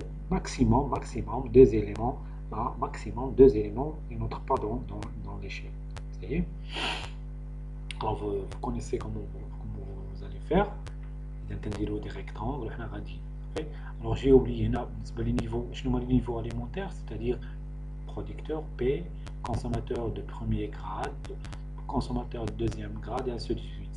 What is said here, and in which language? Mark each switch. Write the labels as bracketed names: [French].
[French] maximum deux éléments, maximum deux éléments et n'entre pas dans l'échelle. Vous voyez? Alors vous connaissez comment vous allez faire. [Arabic] نديروا [French] des rectangles [Arabic] وحنا غادي. [French] Alors j'ai oublié [Arabic] هنا بالنسبه لي [French] niveau [Arabic] شنو هما [French] les niveaux alimentaires, c'est-à-dire producteur P, consommateur de premier grade, consommateur de deuxième grade et ainsi de suite.